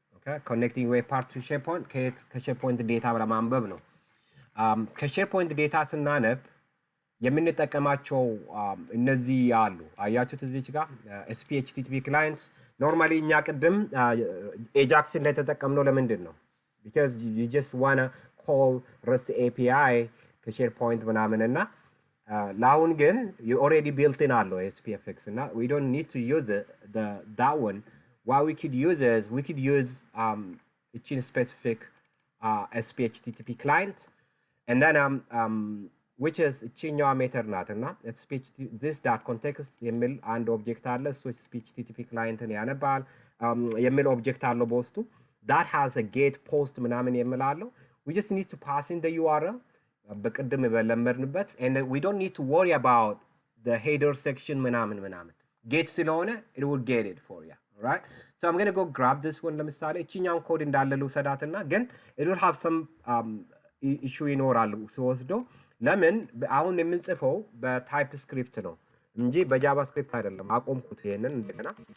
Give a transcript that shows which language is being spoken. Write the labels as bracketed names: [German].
[English] Okay, connecting web part to SharePoint [Amharic] ከSharePoint ዴታ ለማንበብ ነው። ከSharePoint ዴታ ስናነብ የምንጠቀማቸው እነዚህ አሉ። አያችሁት እዚች ጋር SPHTTP clients normally እኛ ቅድም Ajaxን ላይ ተጠቀምነው ለምንድን ነው? [English] Because you just wanna call REST API ከSharePoint [Amharic] ምናምንና ለአሁን ግን [English] you already built in አለው SPFx እና we don't need to use that one. What we could use is we could use እቺን specific SPHTTP client and then which is እቺኛዋ ሜተር ናትና this dot context [Amharic] የሚል አንድ ኦብጀክት አለ እሱ SPHTTP clientን ያነባል የሚል ኦብጀክት አለው በውስጡ [English] that has a get post ምናምን የሚል አለው we just need to pass in the URL በቅድም በለመድንበት and we don't need to worry about the header section ምናምን get ስለሆነ it will get it for you. All right, so I'm going to go grab this one [Amharic] ለምሳሌ እቺኛውን ኮድ እንዳለ ልውሰዳትና ግን [English] it will have some issue [Amharic] ይኖራል ሲወስዶ ለምን አሁን የምንጽፈው በታይፕስክሪፕት ነው እንጂ በጃቫስክሪፕት አይደለም አቆምኩት ይሄንን እንደገና